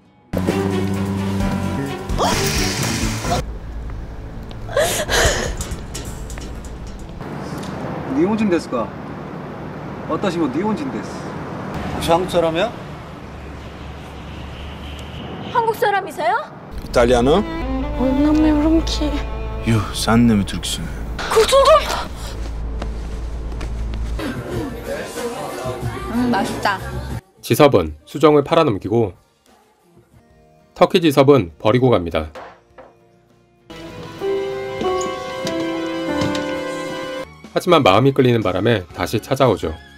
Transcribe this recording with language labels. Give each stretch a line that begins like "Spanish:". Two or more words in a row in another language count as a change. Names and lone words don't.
Japanese: 日本人ですか? どうして日本人です?
Korean: 혹시 한국 사람이야? 한국 사람이세요?
Turkish: İtalyanı? Anlamıyorum ki. Yuh, sen de mi Türksün? Kurtuldum.
Korean: 맛있다. 지섭은 수정을 팔아넘기고 터키 지섭은 버리고 갑니다. 하지만 마음이 끌리는 바람에 다시 찾아오죠.